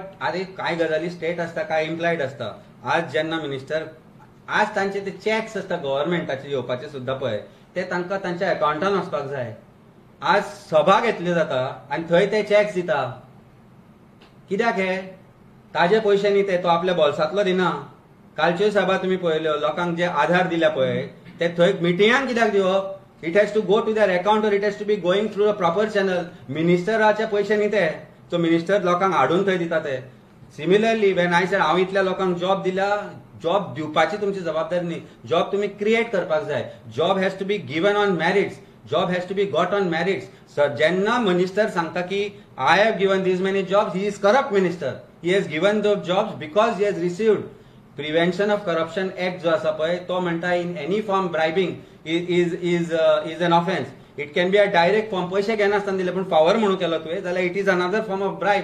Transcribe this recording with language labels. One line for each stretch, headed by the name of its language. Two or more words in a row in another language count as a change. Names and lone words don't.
Konkani: अरे काय गजाली स्टेट असता काय इम्प्लॉयड असता. आज जेन्ना मिनिस्टर आज तांचे ते चॅक्स असता गव्हर्नमेंटाचे येवपाचे सुद्धा पळय ते तांकां तांच्या अकाउंटान वचपाक जाय. आज सभा घेतली जाता आनी थंय ते चॅक्स दिता. कित्याक हे? ताजे पयशे न्ही ते, तो आपल्या बोल्सांतलो दिना. कालच्यो सभा तुम्ही पळयल्यो लोकांक जे आधार दिल्या पळय ते थंय मिटिंगान कित्याक दिवप?
English: It has to go to their account और it has to be going through a proper channel.
Konkani: मिनिस्टराचे पयशे न्ही ते, तो मिनिस्टर लोकांक हाडून थंय दिता ते.
English: similarly when I said
Konkani: हांव इतल्या लोकांक जॉब दिला, जॉब दिवपाची तुमची जबाबदारी न्ही. जॉब तुम्ही क्रिएट करपाक जाय.
English: Job has to be given on merits. Job has to be got on merits.
Konkani: सर जेन्ना मिनिस्टर सांगता की
English: I have given these many jobs, he is corrupt minister. He has given those jobs because he has received. Prevention of Corruption Act
Konkani: जो आसा पळय तो म्हणटा
English: in any form bribing is an offence. It can be a direct form
Konkani: पयशे घेनासतना दिले पूण फावर म्हणून केलो तुवें जाल्यार
English: it is another form of bribe.